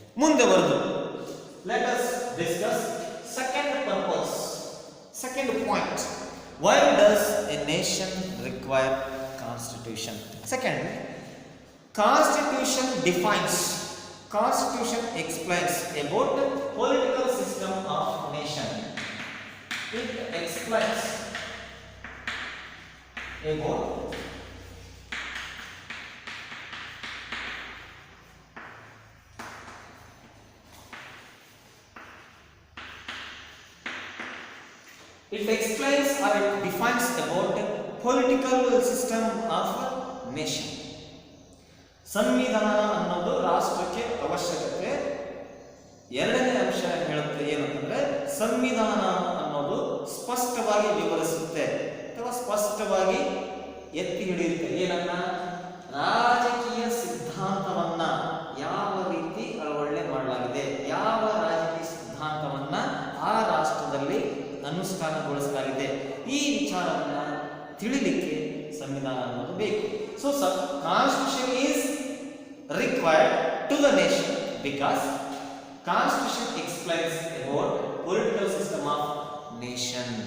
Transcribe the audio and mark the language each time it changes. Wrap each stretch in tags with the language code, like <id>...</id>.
<kn>ಮುಂದೆ ಬರೋದು,</kn> <en>Let us discuss second purpose, second point, why does a nation require constitution. Second, constitution defines, constitution explains about political system of nation. It explains about it explains or it defines about political system of nation.</en> <kn>ಸಂವಿಧಾನ ಅನ್ನೋದು ರಾಷ್ಟ್ರಕ್ಕೆ ಅವಶ್ಯಕತೆ. ಎರಡನೇ ಅಂಶ ಹೇಳುತ್ತೆ ಏನಂತಂದ್ರೆ, ಸಂವಿಧಾನ ಅನ್ನೋದು ಸ್ಪಷ್ಟವಾಗಿ ವಿವರಿಸುತ್ತೆ ಅಥವಾ ಸ್ಪಷ್ಟವಾಗಿ ಎತ್ತಿ ಹಿಡಿಯುತ್ತೆ ಏನನ್ನ, ರಾಜಕೀಯ ಸಿದ್ಧಾಂತವನ್ನ ಯಾವ ರೀತಿ ಅಳವಡಿಕೆ ಮಾಡಲಾಗಿದೆ, ಯಾವ ರಾಜಕೀಯ ಸಿದ್ಧಾಂತವನ್ನ ಆ ರಾಷ್ಟ್ರದಲ್ಲಿ ಅನುಷ್ಠಾನಗೊಳಿಸಲಾಗಿದೆ, ಈ ವಿಚಾರವನ್ನ ತಿಳಿಲಿಕ್ಕೆ ಸಂವಿಧಾನ ಅನ್ನೋದು ಬೇಕು.</kn> <en>So constitution is required to the nation because constitution explains about political system of nation.</en>